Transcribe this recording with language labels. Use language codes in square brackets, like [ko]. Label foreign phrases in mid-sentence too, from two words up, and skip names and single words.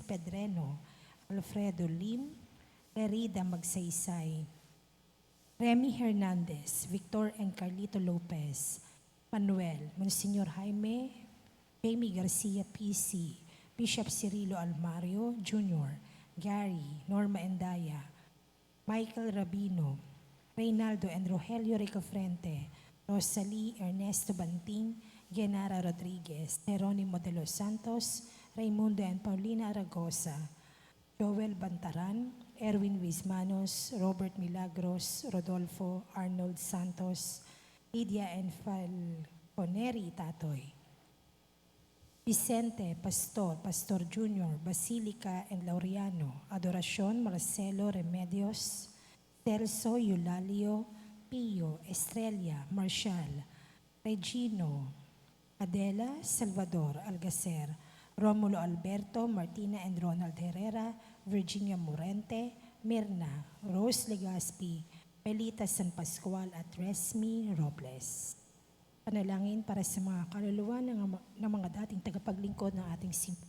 [tl] Pedreno, Alfredo Lim, Lerida Magsaysay, Remy Hernandez, Victor and Carlito Lopez, Manuel, Monsignor Jaime, Jamie Garcia PC, Bishop Cirilo Almario Jr., Gary, Norma Endaya, Michael Rabino, Reynaldo and Rogelio Ricofrente, Rosalie Ernesto Banting, Genara Rodriguez, Jeronimo de los Santos, Raimundo and Paulina Aragosa, Joel Bantaran, Erwin Wismanos, Robert Milagros, Rodolfo Arnold Santos, Lydia and Falconeri Tatoy, Vicente Pastor, Pastor Junior, Basilica and Laureano, Adoracion Marcelo Remedios, Celso Eulalio, Pio, Estrella, Marshall, Regino, Adela, Salvador, Algacer, Romulo Alberto, Martina and Ronald Herrera, Virginia Morente, Mirna, Rose Legaspi, Pelita San Pascual at Resmi Robles. Panalangin para sa mga kaluluwa ng mga dating tagapaglingkod ng ating simbahan.